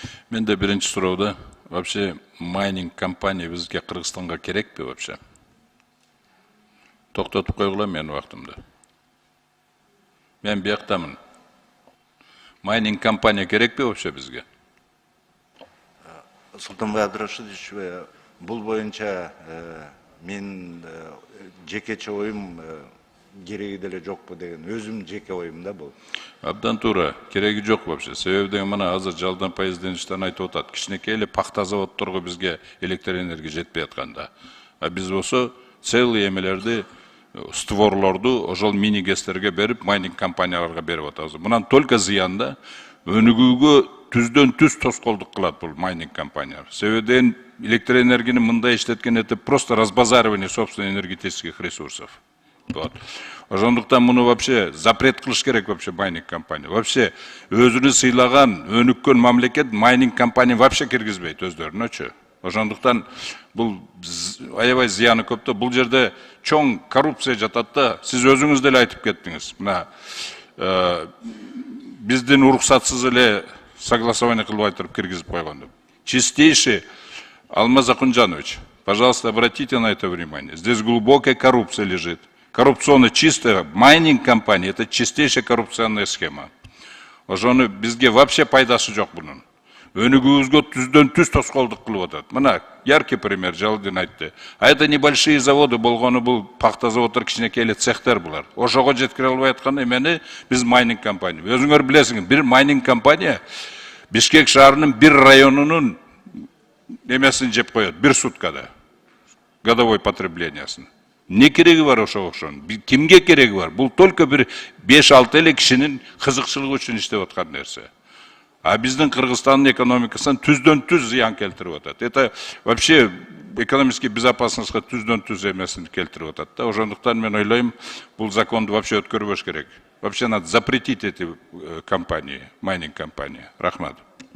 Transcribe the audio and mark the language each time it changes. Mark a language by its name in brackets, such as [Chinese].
[Kyrgyz] Мен де биринчи суроуда, вообще майнинг компания бизге Кыргызстанга керекпи вообще? Токтотуп койгула менин убактымда. Мен бияктамын. Майнинг компания керекпи вообще бизге? Султанбай Абдрашитович, бул боюнча мен жекече оюм кереги деле жокпу деген өзүм жеке оюм да бул. Абдан туура, кереги жок вообще. Себеби деген мына азыр жалдан пайыздеништен айтып атат. Кичинекей эле пахта заводдорго бизге электр энергия жетпей атканда. А биз болсо целый эмелерди, створлорду ошол мини гэстерге берип, майнинг компанияларга берип атабыз. Мынан только зыян да, өнүгүүгө түздөн түз тоскоолдук кылат бул майнинг компаниялар. Себебиден электроэнергияны мындай иштеткен [Russian] это просто разбазаривание собственных энергетических ресурсов. Вот. [Kyrgyz] Ошондуктан муну вообще запрет кылыш керек вообще майнинг компания. Вообще өзүнү сыйлаган, өнүккөн мамлекет майнинг компания вообще киргизбейт өздөрүнөчү. Ошондуктан бул аябай зыяны көп да. Бул жерде чоң коррупция жатат да. Сиз өзүңүз деле айтып кеттиңиз. Мына биздин уруксатсыз эле согласование кылып айтырып киргизип койгон деп. [Russian] Чистейший Алмаз Акунжанович, пожалуйста, обратите на это внимание. Здесь глубокая коррупция лежит. Коррупционно чистая майнинг компания, это чистейшая коррупционная схема. [Kyrgyz] Ошону бизге вообще пайдасы жок бунун. Өнүгүүбүзгө түздөн түз тоскоолдук кылып атат. Мына яркий пример Жалдин айтты. [Russian] А это небольшие заводы [Kyrgyz] болгону, бул пахта заводдор кичинекей эле цехтер булар. Ошого жеткире албай аткан эмени биз майнинг компания. Өзүңөр билесиңер, бир майнинг компания Бишкек шаарынын бир районунун эмесин жеп коет бир суткада. Годовой потреблениясын. Не кереги бар ошого окшон? Кимге кереги бар? Бул только бир 5-6 эле кишинин кызыкчылыгы үчүн иштеп аткан нерсе. А биздин Кыргызстандын экономикасына түздөн түз зыян келтирип атат. [Russian] Это вообще экономический [Kyrgyz] безопасностька түздөн түз эмесин келтирип атат да. Ошондуктан мен ойлойм, бул законду вообще өткөрбөш керек. [Russian] Вообще надо запретить эти компании, майнинг компании. [Kyrgyz] Рахмат.